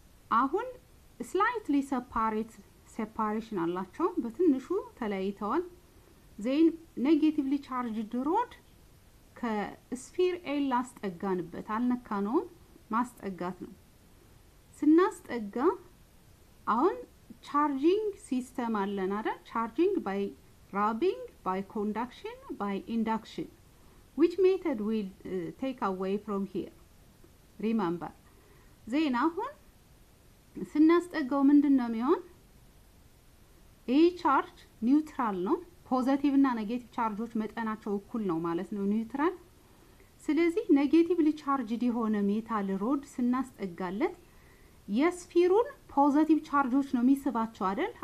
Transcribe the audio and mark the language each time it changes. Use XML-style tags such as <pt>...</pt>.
<am>አሁን ስላይትሊ ሴፓሬሽን አላቸው፣ በትንሹ ተለያይተዋል። ዜን ኔጌቲቭሊ ቻርጅድ ሮድ ከስፊር ኤል አስጠጋንበት፣ አልነካነውም፣ ማስጠጋት ነው። ስናስጠጋ አሁን</am> <en>charging system</en> <am>አለን አይደል?</am> <en>charging by rubbing, by conduction, by induction. Which method will take away from here? Remember.</en> <am>ዜና አሁን ስናስጠጋው ምንድነው የሚሆን? ይሄ ቻርጅ ኒውትራል ነው። ፖዚቲቭ እና ኔጌቲቭ ቻርጆች መጠናቸው እኩል ነው ማለት ነው፣ ኒውትራል። ስለዚህ ኔጌቲቭሊ ቻርጅድ የሆነ ሜታል ሮድ ስናስጠጋለት የስፊሩን ፖዚቲቭ ቻርጆች ነው የሚስባቸው አይደል?</am>